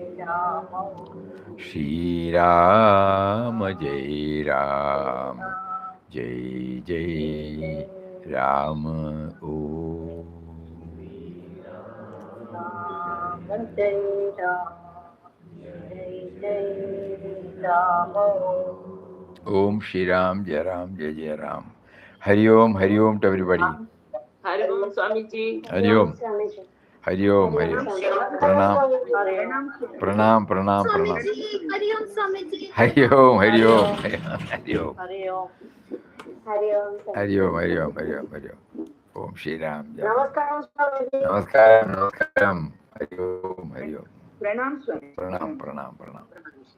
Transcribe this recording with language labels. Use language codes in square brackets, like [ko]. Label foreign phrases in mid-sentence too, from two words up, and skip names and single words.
[sa] श्री राम जय राम जय जय राम ओम्. ओम् श्री राम जय राम जय जय राम. हरि ओम् [en] to everybody. [sa] हरि ओम् स्वामीजी. हरि ओम्। हरि ओम्, हरि ओम्। प्रणाम. प्रणाम, प्रणाम, प्रणाम. हरि ओम् स्वामीजी. हरि ओम्, हरि ओम्। हरि ओम्. हरि ओम्. हरि ओम्, हरि ओम्, हरि ओम्, हरि ओम्. ओम् श्री राम। जय राम. नमस्कारम् स्वामीजी. नमस्कारम्, नमस्कारम्. हरि ओम्, हरि ओम्. प्रणाम स्वामीजी. प्रणाम, प्रणाम, प्रणाम.